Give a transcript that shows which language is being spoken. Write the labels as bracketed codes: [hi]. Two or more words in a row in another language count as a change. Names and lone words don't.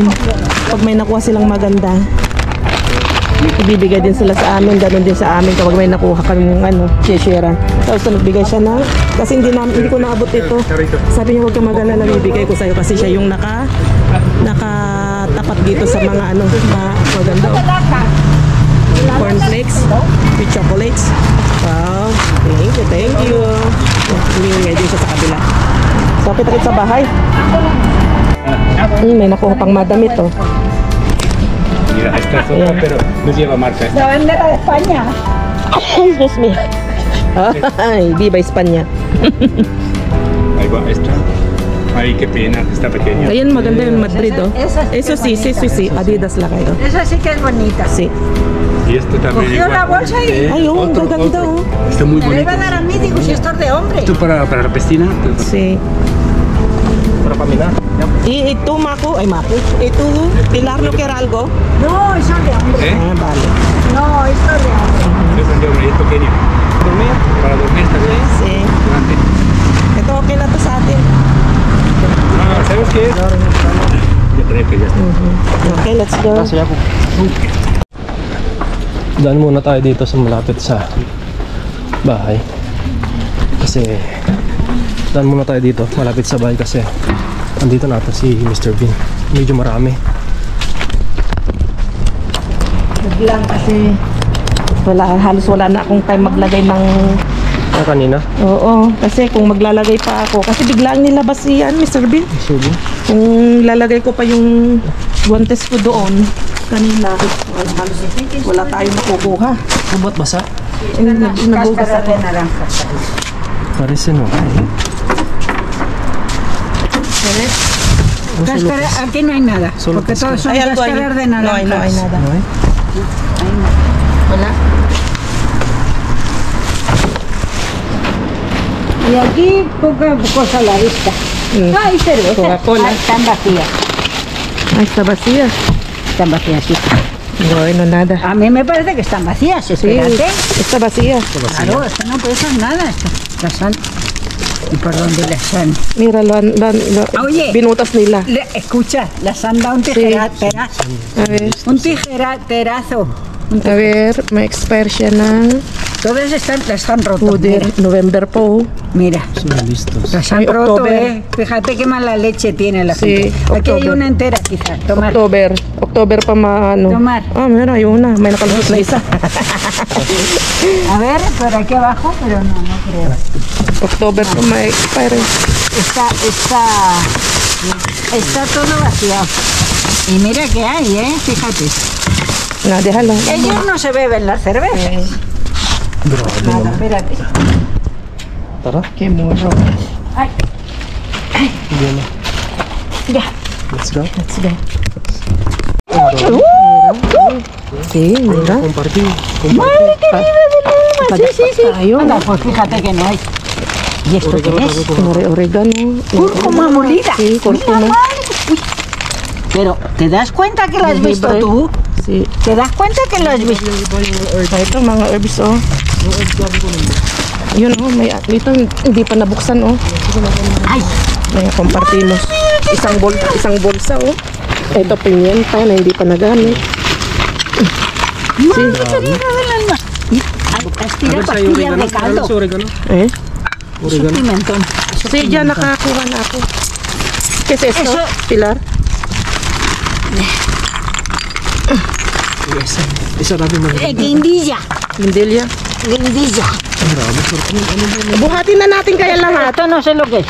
[tl] Pag may nakuha silang maganda, ibibigay din sila sa amin. Ganun din sa amin kapag may nakuha kaming share-sharean. Tapos nagbigay siya na, kasi hindi ko naabot ito. Sabi niya huwag kang mag-alala, bibigay ko sa'yo kasi siya yung nakatapat dito sa mga maganda. [en] Cornflakes with chocolates. Wow, thank you. [tl] Bibigay din siya sa kabila. So, kita sa bahay. May nakuha pang madamit [es] Mira, esta es otra, pero no lleva marca. La bandera de España. [en] Excuse me. [es] Ay, viva España. Ahí va, esta. Ay, qué pena, está pequeña. [tl] Ayan, maganda yung Madrid [es] Eso sí, [tl] Adidas la kayo. [es] Esa sí que es bonita. Sí. Y este también Cogió la igual. bolsa y [tl] Ay, ang gaganda [es] Está muy me la bonito. iba a dar a mí. Digo, si esto es de hombre. Esto para la piscina. Sí. Para paminar. Y tú, Maku, ¿y tú, Pilar, no quiere algo? No, eso es de hombre. ¿Eh? Vale. No, esto es de hombre. Es de hombre, y es pequeño. Dormir. Para dormir está bien. Sí. Grande. [tl] Ito okay na to sa atin. [es] Ah, ¿sabes qué es? Yo creo que ya está. [en] Okay, let's go. [tl] Kasi ako. Daan muna tayo dito sa malapit sa bahay. Kasi daan muna tayo dito malapit sa bahay kasi andito natin si Mr. Bean. Medyo marami. Biglang kasi halos wala na akong time maglagay ng Kanina. Oo, kasi kung maglalagay pa ako kasi biglang nilabas si Mr. Bean. Sige. Kung lalagay ko pa yung guantes ko doon kanina, halos wala tayong makukuha. Ba't basa? Nagugas [es] Cáscara [tl] ako. [es] de naranja. Parece no. Cáscara, aquí no hay nada. Solo Porque todos son Hay algo ahí. cáscaras de No naranja. hay nada. No, eh? [tl] Wala. [es] Y aquí poca cosa a la vista. Hay cerveza. Coca-Cola. Están vacías. Ay, está vacía. Están vacías, sí. Bueno, nada. A mí me parece que están vacías, Sí, espérate. está vacía. Claro, esto no puede ser nada. Las han... ¿Y por dónde las han? Mira, Oye. [tl] binutas nila. [es] Escucha, las han dado un tijerazo. A ver, Un tijerazo. a ver, [tl] may expire siya ng [es] Todas las han roto. [tl] November po. [es] Mira. Son listos. Las han Ay, roto, [tl] October. [es] Fíjate qué mala leche tiene la Sí, gente. Aquí hay [tl] October. [es] una entera, quizá. Tomar. [tl] October pa maano. [es] Tomar. Ah, mira, hay una. [tl] May nakalusot na isa. [es] A ver, por aquí abajo, pero no creo. [tl] October pa may expire. [es] Está todo vaciado. Y mira que hay, fíjate. Na, déjalo. Ellos no se beben las cervezas. [tl] Grabe [es] Nada, [tl] naman. [es] espérate. [tl] Tara, [es] Qué morro. Ay, [tl] hindi na. [es] ya. [en] Let's go. Let's go. [es] Sí, mira. Compartir. Madre querida del alma. Sí. [tl] Tayo. [es] Anda, pues fíjate que no hay. ¿Y esto qué es? Oregano. Cúrcuma molida. Sí, cúrcuma. Mira, madre. Uy. Pero, ¿te das cuenta que lo has visto Jengibre. tú? Sí. ¿Te das cuenta que lo has visto? [tl] Ito, mga herbs, oh. Yun, oh. May, ito, hindi pa nabuksan, oh. [es] Ay, [tl] May kompartimos. Isang bolsa, oh. Ito, pimienta na hindi pa nagamit. [es] madre querida del alma. Ay, estira pastillas de caldo. Oregano. Eh? Es un pimentón. Sí, [tl] dyan nakakuha na ako. [es] ¿Qué es esto, Eso- Pilar? [tl] Isa natin na. [es] Guindilla. Lindilya. Guindilla. [tl] Buhatin na natin kaya lahat. [es] Esto no sé lo que es.